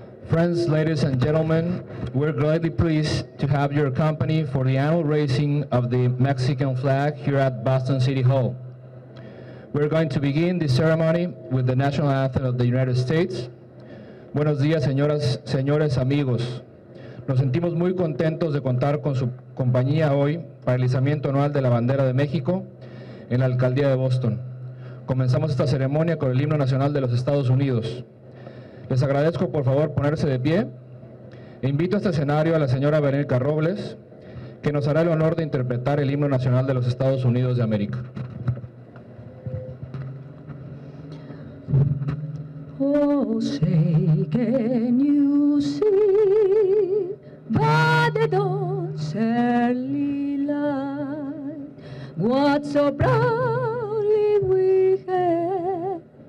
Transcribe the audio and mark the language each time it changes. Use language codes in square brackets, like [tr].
[en] Friends, ladies and gentlemen, we're greatly pleased to have your company for the annual raising of the Mexican flag here at Boston City Hall. We're going to begin the ceremony with the national anthem of the United States. [es] Buenos días, señoras, señores, amigos. Nos sentimos muy contentos de contar con su compañía hoy para el izamiento anual de la bandera de México en la alcaldía de Boston. Comenzamos esta ceremonia con el himno nacional de los Estados Unidos. Les agradezco por favor ponerse de pie e invito a este escenario a la señora Veronica Robles, que nos hará el honor de interpretar el himno nacional de los Estados Unidos de América. [en] Oh, say, can you see by the dawn's early light what so proudly we hailed